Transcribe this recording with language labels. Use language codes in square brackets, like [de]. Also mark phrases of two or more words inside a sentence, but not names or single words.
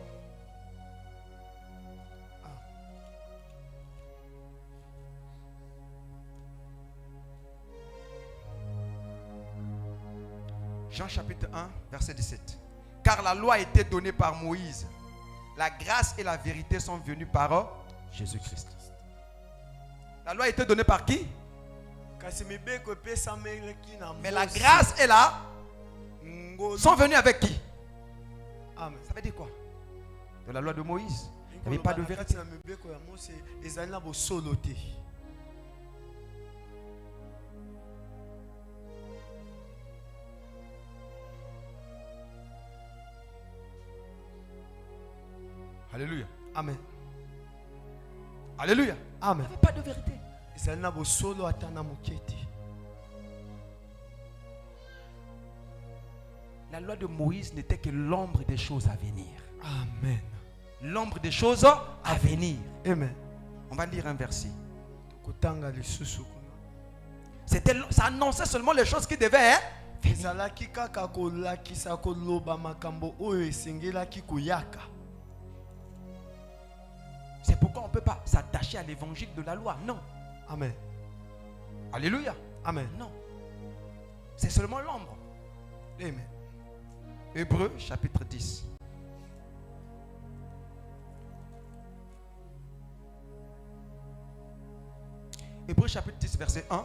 [fr] Jean chapitre 1, verset 17. Car la loi a été donnée par Moïse. La grâce et la vérité sont venues par Jésus-Christ. La loi a été donnée par qui? [ln] kasi mibeko epesameleki na [fr] Mais la [ln] Mose. [fr] grâce et la [ln] Ngolu. [fr] sont venues avec qui? Amen. Ça veut dire quoi? De la loi de Moïse. Il n'y avait pas de vérité. [ln] Kati na mibeko ya Mose ezali na bosolo te. Alléluia. Amen. Alléluia. Amen. [fr] Il n'y avait pas de vérité. [ln] ezali na bosolo ata na moke te. [fr] La loi de Moïse n'était que l'ombre des choses à venir. Amen. L'ombre des choses à venir. Amen. On va lire un verset. [ln] Kotanga lisusu kuna. [fr] Ça annonçait seulement les choses qui devaient venir. [ln] ezalaki kaka kolakisa koloba makambo oyo esengelaki koyaka. [fr] C'est pourquoi on ne peut pas s'attacher à l'évangile de la loi. Non. Amen. Alléluia. Amen. Non. C'est seulement l'ombre. Amen. Hébreux chapitre 10. Hébreux chapitre 10 verset 1.